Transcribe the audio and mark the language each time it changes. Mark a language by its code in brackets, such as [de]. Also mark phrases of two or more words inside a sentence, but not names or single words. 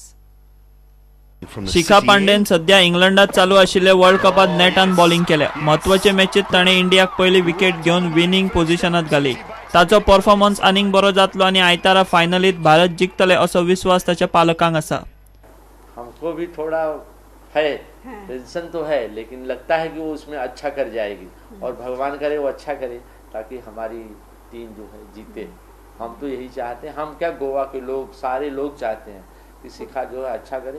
[kok] शिखा पांडेन सध्या इंग्लंडात चालू आशिल्ले वर्ल्ड कपात नेटान बॉलिंग केल्या। महत्वाचे मॅचीत ताणे इंडियाक पयली विकेट घेवन विनिंग पोझिशनात घाली। ताचो परफॉर्मन्स आनीक बरो जातलो आनी आयतारा फायनलीत भारत जिखतले असो विश्वास ताच्या पालकांक आसा। [hi] हमको भी थोड़ा है टेंशन तो है, लेकिन लगता है कि वो उसमें अच्छा कर जाएगी और भगवान करे वो अच्छा करे ताकि हमारी टीम जो है जीते। हम तो यही चाहते हैं। हम क्या, गोवा के लोग, सारे लोग चाहते हैं कि शिखा जो है अच्छा करे।